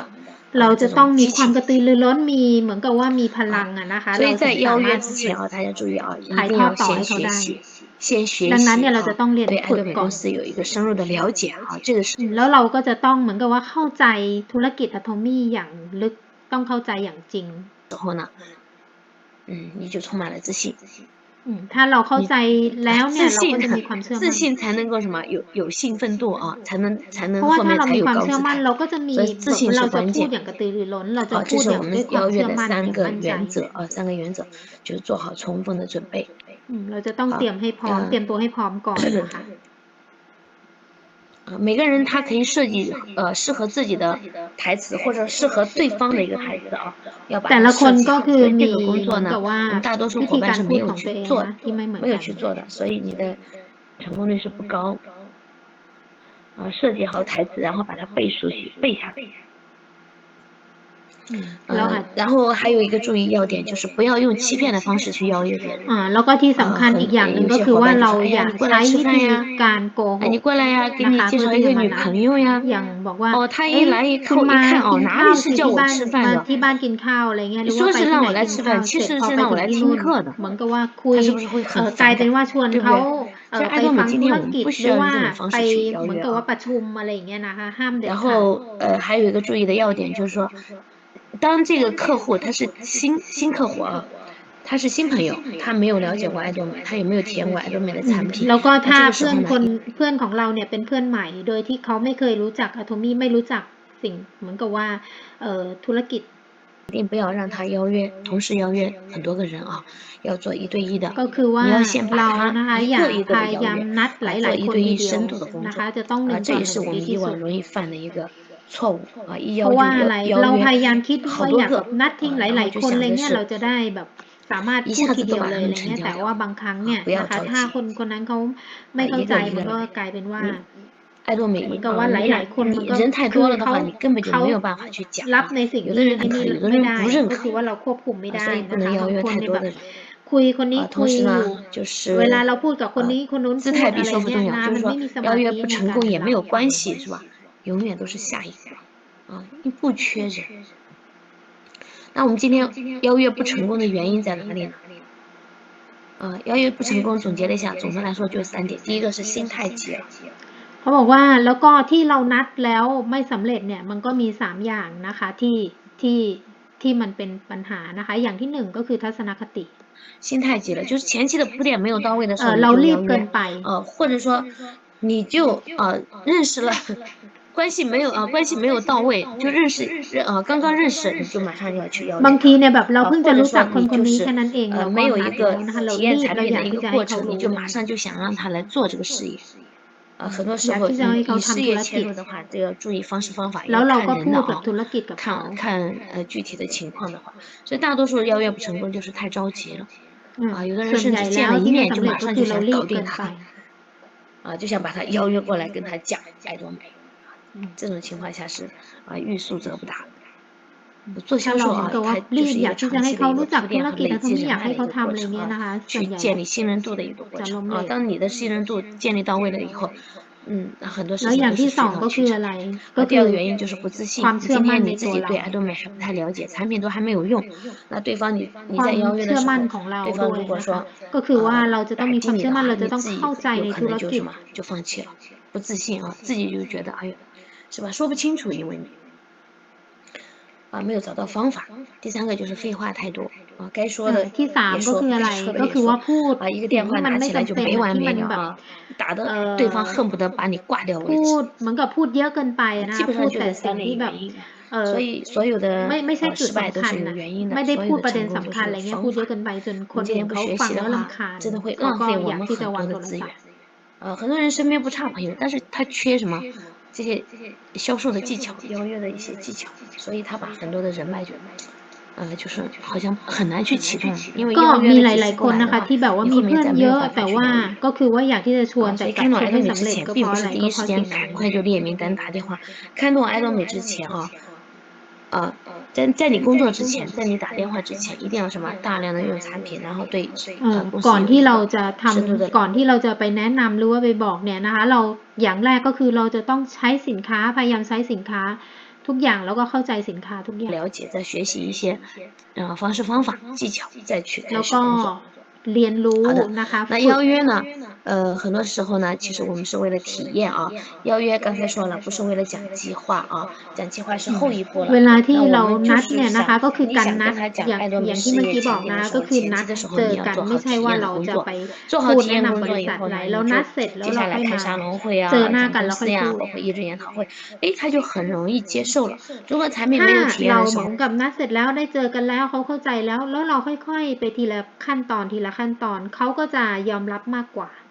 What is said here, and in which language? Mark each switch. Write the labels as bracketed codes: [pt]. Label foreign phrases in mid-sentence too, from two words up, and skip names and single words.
[th] เราจะต้องมีความกระตือรือร้นมีเหมือนกับว่ามีพลังนะคะ [zh] 所以在邀约之前大家注意一定要先学习先学习 [th] ดังนั้นเนี่ยเราจะต้องเรียน [zh] 对爱多美 [th] ก่อน [zh] 公司有一个深入的了解这个是 [th] แล้วเราก็จะต้องเหมือนกับว่าเข้าใจธุรกิจอะโทมี่อย่างลึกต้องเข้าใจอย่างจริง [zh] 时候呢你就充满了自信 [th] ถ้าเราเข้าใจแล้วเนี่ยเราก็จะมีความเชื่อมั่น [zh] 自信才能够什么有兴奋度才能 [th] เพราะว่า [zh] 后面才有 [th] ความ [zh] 高姿 [th] เชื่อมั่น [zh] 态 [th] เราก็จะมี [zh] 自信是 [th] เราจะ [zh] 关 [th] พูด [zh] 键 [th] อย่างกระตือรือร้นเราจะพู [zh] 这是 [th] ดอย่างด้วยความเชื่อมั่นอย่างมั่นใจ [zh] 三个原则就是做好充分的准备 [th] เราจะต้องเตรียมให้พร้อมเตรียมตัวให้พร้อมก่อนนะคะ [zh] 每个人他可以设计适合自己的台词或者适合对方的一个台词要把它设计好所以这个工作呢我们大多数伙伴是没有去做的所以你的成功率是不高设计好台词然后把它背下来然后还有一个注意要点就是不要用欺骗的方式去邀约别人 [th] แล้วก็ที่สำคัญอีกอย่างหนึ่งก็คือว่าเราอย่าใช้วิธีการโกหก [zh] 你过来呀给你介绍一个女朋友呀 [th] อย่างบอกว่า [zh] 他一来一看哪里是叫我吃饭的 [th] ที่บ้านกินข้าวอะไรเงี้ยหรือว่าไป [zh] 说是 [th] ที่ไหน [zh] 让我来 [th] กิน [zh] 吃饭其 [th] ข้าวเสร็จ [zh] 实 [th] พอ [zh] 是让我来 [th] ไปถึงที่ [zh] 听 [th] นู่น [zh] 课的 [th] เหมือนกับว่าคุย [zh] 他是不是会很 [th] กลายเป็นว่าชวนเขาไปฟังธุรกิจหรือว่าไปเหมือนกับว่าประชุมอะไรอย่างเงี้ยนะคะห้ามเด็ดขาด [zh] 然后还有一个注意的要点就是说当这个客户他是新客户啊，他是新朋友，他没有了解过爱多美，他也没有体验过爱多美的产品， [th] แล้วก็ถ้า [zh] 那这个时候呢， [th] เพื่อนของเราเนี่ยเป็นเพื่อนใหม่โดยที่เขาไม่เคยรู้จักอะโทมี่ไม่รู้จักสิ่งเหมือนกับว่าธุรกิจ [zh] 一定不要让他同时邀约很多个人啊，要做1对1的。 [th] ก็คือว่า [zh] 你要先把 [th] เรา [zh] 他 [th] นะคะ [zh] 一 [th] อย่า [zh] 个一个 [th] พ [zh] 的 [th] ยา [zh] 邀 [th] ยาม [zh] 约 [th] นัดห [zh] 做 [th] ลายๆ 1 คน [zh] 对 [th] ที 1 เดียว [zh] 深度的工 [th] นะ [zh] 作 [th] คะจะต้อง1 [zh] 这 [th] ต่อ [zh] 也是 1 我 [th] ดี [zh] 们以 [th] ที่สุ [zh] 往 [th] ด [zh] 容易犯的一个错误啊！一 [th] เพราะว่าอะไร [zh] 邀 [th] เราพ [zh] 约 [th] ยายามคิด [zh] 好 [th] ว่า [zh] 多 [th] อยากแบบ [zh] 个 [th] นัดทิ้งห [zh] 然 [th] ลา [zh] 后 [th] ย [zh] 就 [th] ๆ คนอะไร [zh] 想的 [th] เงี้ย [zh] 是 [th] เราจะได้แบบสามารถ [zh] 一 [th] พูด [zh] 下 [th] ที [zh] 子 [th] เดี [zh] 都 [th] ยว [zh] 把 [th] เล [zh] 他 [th] ย [zh] 们 [th] อะไร [zh] 成 [th] เงี้ย [zh] 交 [th] แต่ [zh] 掉 [th] ว่าบางครั้ง [zh] 啊 [th] เนี่ย [zh] 不要 [th] นะคะ [zh] 着 [th] ถ้า [zh] 急 [th] คนนั้นเขาไม่เข้า [zh] 一 [th] ใจ [zh] 个一 [th] มัน [zh] 个 [th] ก็ [zh] 来。 [th] กลายเป็นว่า 爱多美 เหมือนกับ [zh] 啊， [th] ว่าห [zh] 你 [th] ลาย ๆ คนมัน [zh] 你 [th] ก็ [zh] 人太 [th] คื [zh] 多 [th] อ [zh] 了的 [th] เขา [zh] 话，你根本就 [th] เขา [zh] 没有办法去讲 [th] รับ [zh] 啊。 [th] ในสิ่ง [zh] 有的 [th] ที่ [zh] 人 [th] ไอ้ [zh] 认 [th] นี่ [zh] 可，有的 [th] ไม่ [zh] 人 [th] ได้ [zh] 不认 [th] ก็ [zh] 可 [th] คือว่าเราควบคุมไม่ [zh] 啊， [th] ได้ [zh] 所以不 [th] นะ [zh] 能 [th] คะ [zh] 邀 [th] บาง [zh] 约 [th] คน [zh] 太 [th] เนี่ย [zh] 多 [th] แบบ [zh] 的人 [th] คุยคนนี้ [zh] 啊。 [th] คุ [zh] 同 [th] ย [zh] 时 [th] อยู่ [zh] 呢，就 [th] เวลา [zh] 是 [th] เราพูดกับคนนี้คนนู้น [zh] 姿 [th] พู [zh] 态 [th] ด [zh] 比 [th] อะไร [zh] 说不 [th] เงี้ [zh] 重 [th] ย [zh] 要， [th] นะ [zh] 就是 [th] มัน [zh] 说 [th] ไม่มีสมา [zh] 邀约 [th] ธิ [zh] 不 [th] ใน [zh] 成 [th] การ [zh] 功也没有 [th] รับ [zh] 关系，是吧？永远都是下一个啊，你不缺人。那我们今天邀约不成功的原因在哪里呢？邀约不成功，总结了一下，总的来说就是3点。第一个是心太急了， [th] เขาบอกว่าแล้วก็ที่เรานัดแล้วไม่สำเร็จเนี่ยมันก็มี3อย่างนะคะที่มันเป็นปัญหานะคะอย่างที่1ก็คือทัศนคติ [zh] 心太急了，就是前期的铺垫没有到位的时候，你 [th] เรา [zh] 就 [th] รีบ [zh] 邀 [th] เกิน [zh] 约， [th] ไป [zh] 或者说你就认识了，关系没有到位，就刚刚认识你就马上要去邀约 [th] บางทีเนี่ยแบบเรา [zh] 他， [th] เพิ่ง [zh] 或 [th] จะ [zh] 者 [th] รู้จัก [zh] 说 [th] คน [zh] 你 [th] คน [zh] 就 [th] นี้ [zh] 是 [th] แค่นั้นเองเรา [zh] 没 [th] ก็ [zh] 有 [th] นั [zh] 一 [th] ด [zh] 个 [th] แล้วนะคะเรา [zh] 体 [th] รี [zh] 验 [th] บ [zh] 产 [th] เรา [zh] 品 [th] อ [zh] 的 [th] ยาก [zh] 一 [th] ที่ [zh] 个 [th] จะ [zh] 过 [th] ให้เขา [zh] 程， [th] รู้ [zh] 你就马上就想让他来做这个事业。很多时 [th] อยาก [zh] 候 [th] ที่จะให้เขา [zh] 以事 [th] ทำธุ [zh] 业 [th] ร [zh] 切 [th] กิจ [zh] 入的话，这要注意方式方法， [th] แล้ว [zh] 要 [th] เรา [zh] 看 [th] ก็ [zh] 人 [th] พู [zh] 的 [th] ดแบบ [zh] 啊， [th] ธุรกิจกับเขา [zh] 看具体的情况的话，所以大多数邀约不成功就是太着急了有的人 [th] ส่วน [zh] 甚 [th] ใหญ่ [zh] 至 [th] แล้ [zh] 见 [th] ว [zh] 了一 [th] ที่ไม่ [zh] 面就 [th] สำเร็จ [zh] 马 [th] ก็ [zh] 上 [th] คื [zh] 就 [th] อเรา [zh] 想 [th] รี [zh] 搞 [th] บเกิ [zh] 定 [th] นไป [zh] 他就想把他邀约过来跟他讲爱多美这种情况下是欲速则不达做 [th] ถ้า [zh] 销 [th] เรา [zh] 售 [th] เหมือนกับ [zh] 它 [th] ว่า [zh] 就 [th] รี [zh] 是 [th] บ [zh] 一 [th] อยา [zh] 个 [th] กที่จะ [zh] 长 [th] ให้ [zh] 期的 [th] เขา [zh] 一个 [th] รู้จัก [zh] 铺 [th] ธุ [zh] 垫 [th] ร [zh] 和 [th] กิจ [zh] 累 [th] อะโท [zh] 积 [th] มี่ [zh] 人 [th] อยาก [zh] 脉 [th] ให้ [zh] 的 [th] เขา [zh] 一个过 [th] ทำอะไร [zh] 程 [th] เงี้ยนะคะส่วน [zh] 去 [th] ใหญ่ [zh] 建立信任度的一个过 [th] จะ [zh] 程 [th] ล้มเหลว [zh] 当你的信任度建立到位了以后很多事 [th] แล้ว [zh] 情 [th] อย่าง [zh] 都是 [th] ที่ [zh] 水 [th] สอง [zh] 到 [th] ก็ [zh] 渠 [th] คือ [zh] 成 [th] อะไรก็ [zh] 第 [th] คื [zh] 二 [th] อ [zh] 个原因就是不自信 [th] ความเชื่อ [zh] 今 [th] มั่น [zh] 天 [th] ใน [zh] 你自 [th] ตัว [zh] 己 [th] เรา [zh] 对爱多美还不太了解产品都还没有用那对方你 [th] ควา [zh] 在 [th] ม [zh] 邀约的 [th] เชื่อ [zh] 时 [th] มั่น [zh] 候 [th] ของเรา [zh] 对方 [th] ด้วย [zh] 如果 [th] นะคะ [zh] 说 [th] ก็คือว่าเราจะต้องมี [zh] 打 [th] ความ [zh] 击你 [th] เชื่อ [zh] 的 [th] มั่น [zh] 话 [th] เราจะ [zh] 你 [th] ต้อง [zh] 自己 [th] เข้าใจ [zh] 有 [th] ใน [zh] 可 [th] ธุร [zh] 能就 [th] กิจ [zh] 什么就放弃了不自信自己就觉得哎呀是吧说不清楚因为你没有找到方法第三个就是废话太多该说的 [th] ที่สาม [zh] 也 [th] ก็ [zh] 说 [th] คือ [zh] 不 [th] อะไร [zh] 该说的 [th] ก็ [zh] 也 [th] คือว่า [zh] 说 [th] พูด [zh] 一个 [th] สิ่ง [zh] 电话 [th] ที่มัน [zh] 拿 [th] ไม่ [zh] 起来就 [th] จำเป็น [zh] 没 [th] อะ [zh] 完 [th] ที่ [zh] 没 [th] มัน [zh] 了 [th] แบบ [zh] 打得对方恨不得把你挂掉为 [th] พู [zh] 止 [th] ดเหมือนกับพูดเยอะเกินไปนะ [zh] 基 [th] คะ [zh] 本 [th] พู [zh] 上 [th] ด [zh] 就 [th] แต่ [zh] 这 [th] สิ่ง [zh] 3类 [th] ที่แบบ [zh] 原因所以所有的 [th] ไม่ใช่จุด [zh] 失败 [th] สำ [zh] 都 [th] คัญ [zh] 是有 [th] นะ [zh] 原因的 [th] ไม่ได้ [zh] 所 [th] พู [zh] 有 [th] ด [zh] 的 [th] ประเด็น [zh] 成功都 [th] สำ [zh] 是 [th] คัญ [zh] 有 [th] อะไรเงี้ย [zh] 方 [th] พูดเย [zh] 法 [th] อะเกินไปจนค [zh] 你 [th] น [zh] 今 [th] อื่น [zh] 天不 [th] เขา [zh] 学 [th] ฟัง [zh] 习的 [th] แล้ว [zh] 话 [th] รำคาญ [zh] 真的会 [th] เขา [zh] 浪 [th] ก็ [zh] 费我 [th] อยาก [zh] 们 [th] ที่จะ [zh] 很 [th] วาง [zh] 多的 [th] โทร [zh] 资 [th] ศั [zh] 源 [th] พท์ [zh] 很多人身边不差朋友但是他缺什么这些销售的技巧邀约的一些技巧所以他把很多的人脉就是好像很难去启动因为 [th] ก็ [zh] 邀约 [th] มี [zh] 了 [th] ห [zh] 几 [th] ลาย [zh] 次 [th] ๆ [zh] 过 [th] คน [zh] 来 [th] นะ [zh] 的 [th] คะ [zh] 话 [th] ที่แบบว่า [zh] 你 [th] มี [zh] 后面 [th] เพื่อน [zh] 再没 [th] เย [zh] 有 [th] อะ [zh] 办法 [th] แต่ [zh] 去 [th] ว่า [zh] 邀约 [th] ก็คือว่าอยากที่จะชวนแต่ [zh] 所以 [th] กลั [zh] 看 [th] บ [zh] 懂 [th] ชว [zh] 爱 [th] น [zh] 多 [th] ไม่ [zh] 美 [th] สำ [zh] 之 [th] เร็จ [zh] 前 [th] ก็ [zh] 并 [th] เพราะ [zh] 不 [th] อะ [zh] 是 [th] ไร [zh] 第 [th] ก็ [zh] 一 [th] เพ [zh] 时 [th] ราะ [zh] 间 [th] สิ่ง [zh] 赶 [th] นี้ [zh] 快就列名单打电话看懂爱多美之前在你工作之前在你打电话之前一定要什么大量的用产品然后对公司 [th] ก่อน [zh] 有 [th] ที่ [zh] 一 [th] เรา [zh] 个 [th] จะท [zh] 深度的 [th] ำก่อนที่เราจะไปแนะนำหรือว่าไปบอกเนี่ยนะคะเราอย่างแรกก็คือเราจะต้องใช้สินค้าพยายามใช้สินค้าทุกอย่างแล้วก็เข้าใจสินค้าทุกอย่าง [zh] 了解再学习一些方式方法技巧再去 [th] แล้ [zh] 开 [th] ว [zh] 始 [th] ก็ [zh] 工作 [th] เรียนรู้ [zh] 好的 [th] นะคะ [zh] 那 [th] ฝึก [zh] 邀约呢很多时候呢其实我们是为了体验邀约刚才说了不是为了讲计划讲计划是后一步了 [th] เวลาที่ [zh] 那我 [th] เรา [zh] 们就 [th] นัด [zh] 是 [th] เนี่ยนะคะ [zh] 想 [th] ก็คือ [zh] 你 [th] การ [zh] 想 [th] นัด [zh] 跟他讲 [th] อย่าง [zh] 爱多 [th] อ [zh] 美 [th] ย่าง [zh] 事 [th] ที่เมื่อ [zh] 业 [th] กี้บ [zh] 前 [th] อก [zh] 景 [th] นะ [zh] 的时 [th] ก็ [zh] 候 [th] คือ [zh] 前 [th] นัด [zh] 期的时候 [th] เจ [zh] 你 [th] อ [zh] 要 [th] กัน [zh] 做好 [th] ไม่ใช่ [zh] 体 [th] ว่า [zh] 验的 [th] เรา [zh] 工 [th] จะ [zh] 作 [th] ไป [zh] 做好 [th] พูด [zh] 体 [th] แนะ [zh] 验工 [th] นำบ [zh] 作 [th] ริ [zh] 以 [th] ษัท [zh] 后 [th] อะไร [zh] 呢 [th] เรา [zh] 你 [th] นั [zh] 就 [th] ดเสร็จแล้ว [zh] 接 [th] เรา [zh] 下来 [th] ค่อย [zh] 开 [th] มา [zh] 沙龙会 [th] เจอหน้า [zh] 讲 [th] กัน [zh] 公 [th] แล้ว [zh] 司 [th] ค่อยพูด [zh] 包括一日研讨会他就很容易接受了如果产品 [th] ถ้า [zh] 没有体验 [th] เรา [zh] 的时 [th] เหมื [zh] 候 [th] อนกับนัดเสร็จแล้วได้เจอกันแล้วเขาเข้าใจแล้วเราค่อยๆไปทีละขั้นตอนทีละขั้นตอนเขาก็จะยอมรับมากกว่า